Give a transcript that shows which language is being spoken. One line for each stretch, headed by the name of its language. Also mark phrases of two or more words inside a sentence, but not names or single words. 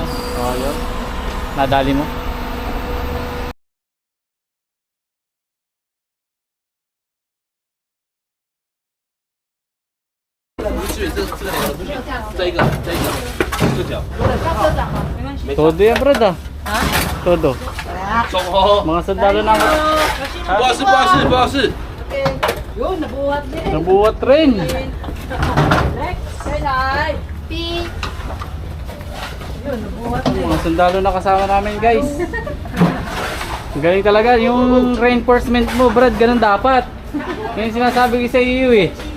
Filipino: Oh, yun. Nadali mo. Todo yan, Brad ah. Todo. Mga sundalo na.
Chinese: 不好意思，不好意思，不好意思。
Filipino: Yun, nabuhat din. Nabuhat rin.
English: Next, say hi. P.
Filipino: Mga sundalo na kasama namin guys. Ang galing talaga. Yung reinforcement mo Brad, ganun dapat. Yan yung sinasabi ko sa iyo eh.